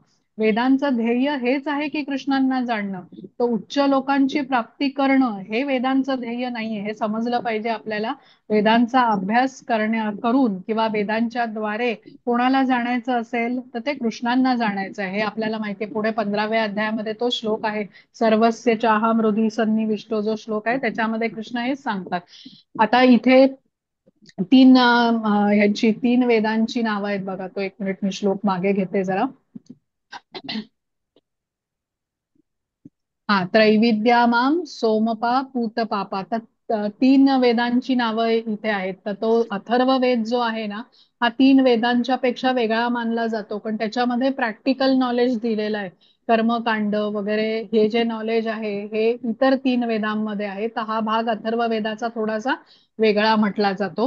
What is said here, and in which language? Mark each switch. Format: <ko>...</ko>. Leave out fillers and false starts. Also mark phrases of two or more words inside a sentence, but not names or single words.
<mr>वेदांचं ध्येय हेच आहे की कृष्णांना जाणणं. तर उच्च लोकांची प्राप्ती करणं हे वेदांचं ध्येय नाहीये, हे समजलं पाहिजे आपल्याला. वेदांचा अभ्यास करून किंवा वेदांच्या द्वारे कोणाला जाणायचं असेल तर ते कृष्णांना जाणायचं आहे, हे आपल्याला माहितीये. पुढे 15व्या अध्यायामध्ये तो श्लोक आहे,</mr> <sa>सर्वस्य चाहम हृदि सन्निविष्टो,</sa> <mr>जो श्लोक आहे त्याच्यामध्ये कृष्ण हेच सांगतात. आता इथे ह्यांची 3 वेदांची नावं आहेत बघा. तो 1 मिनिट मी श्लोक मागे घेते जरा.</mr> <sa>त्रैविद्या माम सोमपा पूत पापा.</sa> <mr>तर 3 वेदांची नावं इथे आहेत. तर तो अथर्व वेद जो आहे ना, हा 3 वेदांच्या पेक्षा वेगळा मानला जातो, पण त्याच्यामध्ये</mr> <en>practical knowledge</en> <mr>दिलेलं आहे. कर्मकांड वगैरे हे जे नॉलेज आहे हे इतर 3 वेदांमध्ये आहे. तर हा भाग अथर्व वेदाचा थोडासा वेगळा म्हटला जातो.</mr>